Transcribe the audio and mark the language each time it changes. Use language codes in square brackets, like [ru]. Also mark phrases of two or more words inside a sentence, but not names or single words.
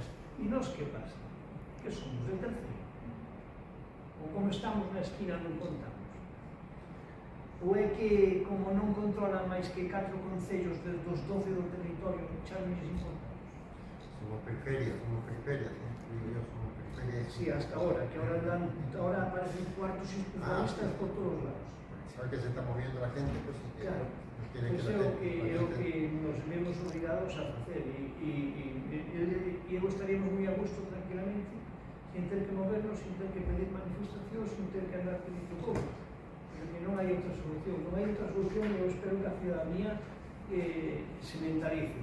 [gl] E nós que pasa? Que somos de terceiro? Ou como estamos na esquina non contamos? Ou é que, como non controlan máis que 4 concellos dos 12 do territorio, xa non lles importa? [es] Somos periferias, ¿no? Digo yo, somos periferias. Sí, hasta ahora, que ahora aparecen cuartos especialistas por todos lados. Sabe que se está moviendo la gente, pues, y que Claro, tiene [gl] pues é o que nos vemos obligados a facer e eu estaríamos moi a gusto tranquilamente sin ter que movernos, sin ter que pedir manifestacións, sin ter que andar pedindo cosas, porque non hai outra solución, e eu espero que a ciudadanía se mentalice.